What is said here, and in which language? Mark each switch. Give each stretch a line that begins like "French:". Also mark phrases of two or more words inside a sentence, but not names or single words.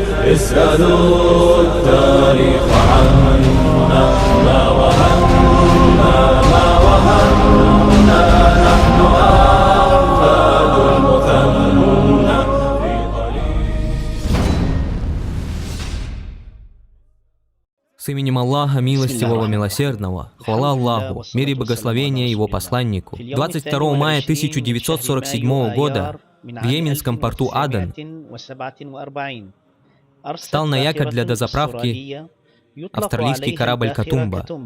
Arabic: اسألوا التاريخ عنا ما وهنا نحن أحفاد المثنى في ضليل.
Russian: С именем Аллаха, милостивого, милосердного, хвала Аллаху, мир и благословение Его посланнику. 22 мая 1947 года в йеменском порту Аден стал на якорь для дозаправки австралийский корабль «Катумба».